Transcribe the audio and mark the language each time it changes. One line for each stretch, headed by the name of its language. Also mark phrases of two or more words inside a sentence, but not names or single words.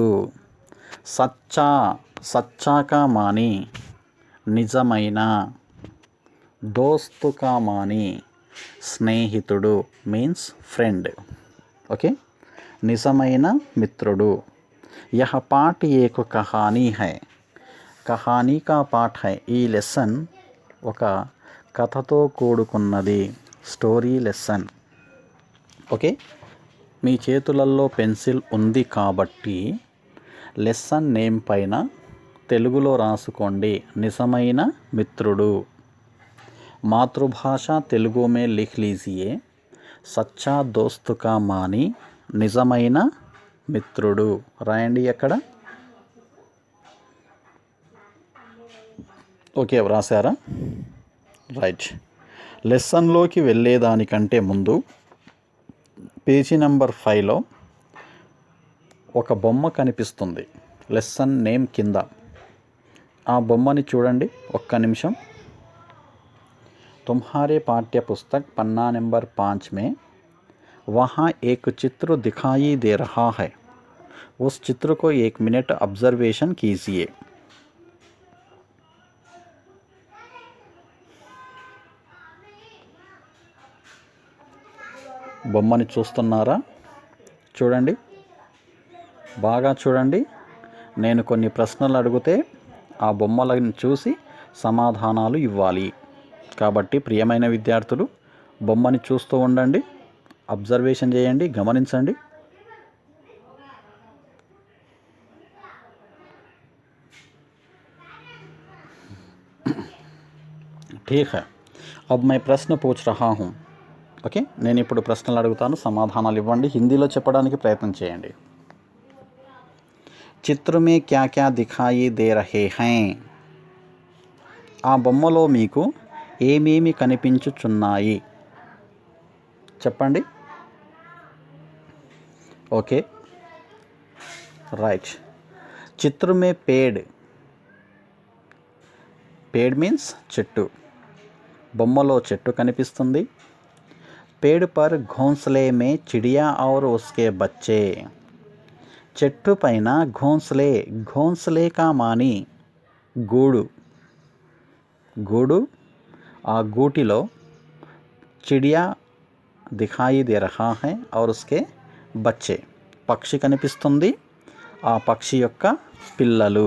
Hindi: सच्चा, सच्चा का मानी निजమైన, दोस्त का मानी स्नेहितुडु
English: means friend.
Telugu: ओके, నిజమైన మిత్రుడు।
Hindi: यह पाठ एक कहानी है, कहानी का पाठ है।
Telugu: ఈ లెసన్ ఒక కథతో కూడుకున్నది,
English: story lesson.
Telugu: ఓకే, మీ చేతులలో పెన్సిల్ ఉంది కాబట్టి
English: lesson name
Telugu: పైన తెలుగులో రాసుకోండి, నిజమైన మిత్రుడు। మాతృభాష తెలుగు
Hindi: में लिख लीजिए, सच्चा दोस्त का मानी
Telugu: నిజమైన మిత్రుడు। రాయండి అక్కడ। ఓకే, వ్రాసారా? రైట్. లెసన్లోకి వెళ్ళేదానికంటే ముందు
English: page number
Telugu: 5లో ఒక బొమ్మ కనిపిస్తుంది
English: lesson name
Telugu: కింద. ఆ బొమ్మని చూడండి ఒక్క నిమిషం।
Hindi: तुम्हारे पाठ्य पुस्तक पन्ना नंबर 5 में वहाँ एक चित्र दिखाई दे रहा है। उस चित्र को 1 मिनट ऑब्जर्वेशन कीजिए।
Telugu: బొమ్మని చూస్తున్నారా? చూడండి, బాగా చూడండి। నేను కొన్ని ప్రశ్నలు అడిగితే ఆ బొమ్మలను చూసి సమాధానాలు ఇవ్వాలి। కాబట్టి ప్రియమైన విద్యార్థులు, బొమ్మని చూస్తూ ఉండండి, అబ్జర్వేషన్ చేయండి, గమనించండి।
Hindi: ठीक है, अब मैं प्रश्न पूछ रहा हूँ।
Telugu: ఓకే, నేను ఇప్పుడు ప్రశ్నలు అడుగుతాను, సమాధానాలు ఇవ్వండి। హిందీలో చెప్పడానికి ప్రయత్నం చేయండి।
Hindi: चित्र में क्या क्या दिखाई दे रहे हैं
Telugu: ఆ బొమ్మలో మీకు ఏమేమి కనిపించుచున్నాయి చెప్పండి. ఓకే, రైట్.
Hindi: चित्र में
Telugu: పేడ్ మీన్స్ చెట్టు. బొమ్మలో చెట్టు కనిపిస్తుంది.
Hindi: पेड़ पर घोंसले में चिड़िया और उसके बच्चे.
Telugu: చెట్టు పైన
Hindi: घोंसले का मानी
Telugu: గూడు ఆ గూటిలో
Hindi: चिड़िया दिखाई दे रहा है और उसके बच्चे.
Telugu: పక్షి కనిపిస్తుంది, ఆ పక్షి యొక్క పిల్లలు.